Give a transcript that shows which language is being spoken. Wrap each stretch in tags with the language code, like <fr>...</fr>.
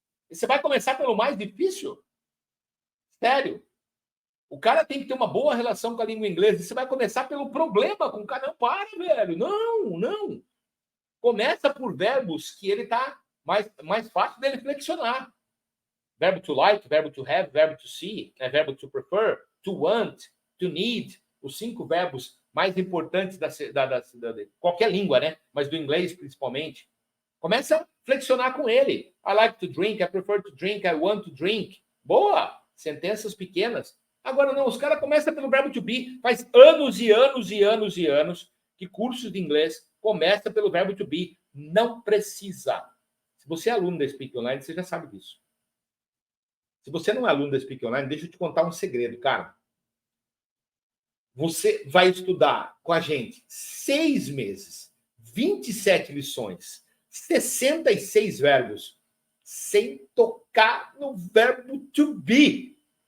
<pt>E você vai começar pelo mais difícil? Sério. O cara tem que ter uma boa relação com a língua inglesa. E você vai começar pelo problema com o cara. Não, para, velho. Não. Começa por verbos que ele tá mais fácil dele flexionar. Verbo to like, verbo to have, verbo to see, verbo to prefer, to want, to need. Os 5 verbos mais importantes da qualquer língua, né? Mas do inglês, principalmente. Começa a flexionar com ele.</pt> <en>I like to drink, I prefer to drink, I want to drink.</en> <pt>Boa! Sentenças pequenas. Agora não, os caras começam pelo verbo to be. Faz anos e anos que cursos de inglês começam pelo verbo to be. Não precisa. Se você é aluno da Speak Online, você já sabe disso. Se você não é aluno da Speak Online, deixa eu te contar um segredo, cara. Você vai estudar com a gente 6 meses, 27 lições, 66 verbos, sem tocar no verbo to be.</pt>